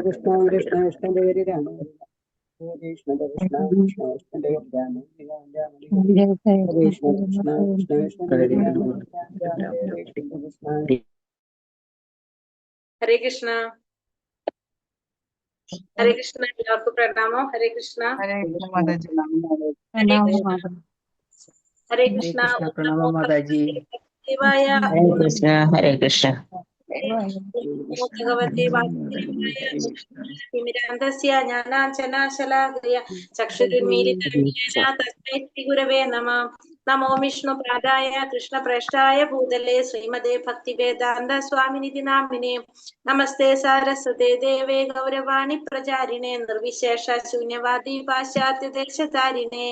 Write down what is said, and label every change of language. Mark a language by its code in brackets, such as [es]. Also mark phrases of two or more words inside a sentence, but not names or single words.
[sa] Krishna Krishna Krishna Hare Rama Hare Krishna Krishna Krishna Krishna Hare Rama Hare Ram Ram Hare Hare Hare Krishna Krishna Krishna Krishna Hare Rama Hare Ram Ram Hare Hare Krishna Krishna Hare Krishna. Hare Krishna. [ml] എല്ലാവർക്കും പ്രണാമം. [sa] ഹരേ കൃഷ്ണ. Hare Krishna ഹരേ കൃഷ്ണ. [ml] Pranam Mataji. [sa] ദേവായ Hare Krishna, Hare Krishna. ഭഗവതേ വാസുദേവായ തിമിരാന്തസ്യ ജ്ഞാനാഞ്ജനാശലാകയ ചക്ഷുരുന്മീലിതം തസ്മൈ ശ്രീ ഗുരവേ നമഃ. നമോ വിഷ്ണുപാദായ കൃഷ്ണപ്രേഷ്ഠായ ഭൂതലേ ശ്രീമതേ ഭക്തിവേദാന്ത സ്വാമിനിധി നാമിനേ. നമസ്തേ സാരസ്വതേ ദേവേ ഗൗരവാണി പ്രചാരിണേ നിർവിശേഷ ശൂന്യവാദി പാശ്ചാത്യദേശധാരിണേ.